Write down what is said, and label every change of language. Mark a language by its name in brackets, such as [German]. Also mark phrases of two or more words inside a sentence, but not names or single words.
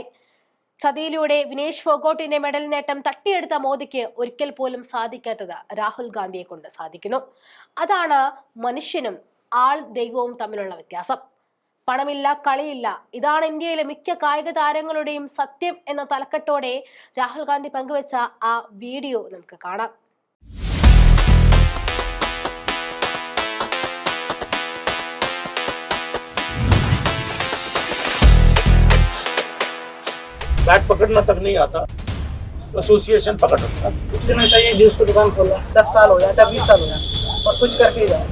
[Malayalam] ചതിയിലൂടെ വിനേഷ് ഫോഗോട്ടിന്റെ മെഡൽ നേട്ടം തട്ടിയെടുത്ത മോദിക്ക് ഒരിക്കൽ പോലും സാധിക്കാത്തത് രാഹുൽ ഗാന്ധിയെ കൊണ്ട് സാധിക്കുന്നു. അതാണ് മനുഷ്യനും ആൾ ദൈവവും തമ്മിലുള്ള വ്യത്യാസം. പണമില്ല, കളിയില്ല. ഇതാണ് ഇന്ത്യയിലെ മിക്ക കായിക താരങ്ങളുടെയും സത്യം എന്ന തലക്കെട്ടോടെ രാഹുൽ ഗാന്ധി പങ്കുവെച്ച ആ വീഡിയോ നമുക്ക് കാണാം. [Hindi] बैट पकड़ना तक नहीं आता, एसोसिएशन पकड़ रखता है। कुछ दिन ऐसा ही जूस की दुकान खोला, 10 साल हो जाता, 20 साल हो जाता और कुछ करके ही जाता।